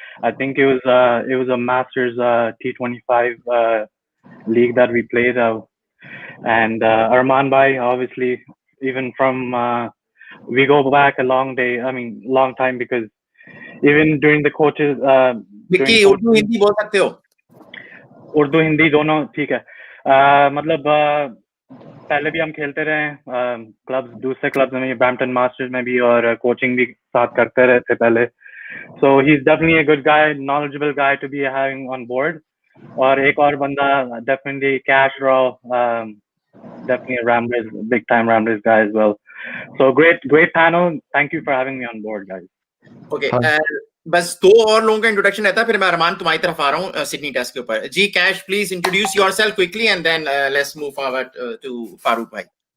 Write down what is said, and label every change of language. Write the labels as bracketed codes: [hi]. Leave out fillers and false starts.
[en] I think it was a Masters T25 league that we played, and Arman bhai, obviously, even from we go back a long time because. Even during the coaches, [hi] Mickey Urdu Hindi बोल सकते हो. उर्दू हिंदी दोनों ठीक है. मतलब पहले भी हम खेलते रहे क्लब्स, दूसरे क्लब्स में, ब्रैम्पटन मास्टर्स में भी, और कोचिंग भी साथ करते रहे थे पहले. [en] So he's definitely a good guy, knowledgeable guy to be having on board. [hi] और एक और बंदा [en] definitely Cash Raw, definitely a Ramblers, big time Ramblers guy as well. So great panel. Thank you for having me on board, guys. [hi] Okay बस 2 और लोगों का introduction रहता है, फिर मैं अरमान तुम्हारी तरफ आ रहा हूँ सिडनी टेस्ट के ऊपर. [en] जी कैश please introduce yourself quickly and then let's move forward to Farooq भाई.